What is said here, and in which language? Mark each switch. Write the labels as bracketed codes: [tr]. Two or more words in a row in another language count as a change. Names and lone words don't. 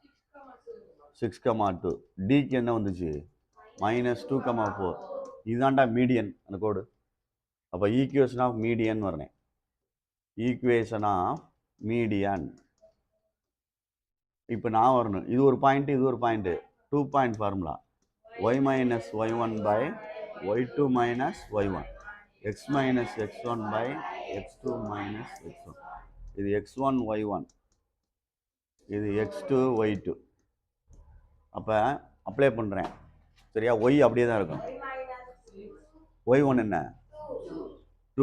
[ta] 6,2. டிக்கு என்ன வந்துச்சு? -2,4. இதுதான்டா மீடியன் அந்த கோடு. அப்போ [en] equation of median [ta] வரேன். [en] equation of median. [ta] இப்போ நான் வரணும். இது ஒரு பாயிண்ட்டு, இது ஒரு பாயிண்ட்டு. [en] 2 point formula. y - y1 by y2 - y1, x - x1 by x2 - x1. [ta] இது x1 y1, இது x2 y2. அப்போ அப்ளை பண்ணுறேன். சரியா? y அப்படியே தான் இருக்கும். y1 என்ன? 2.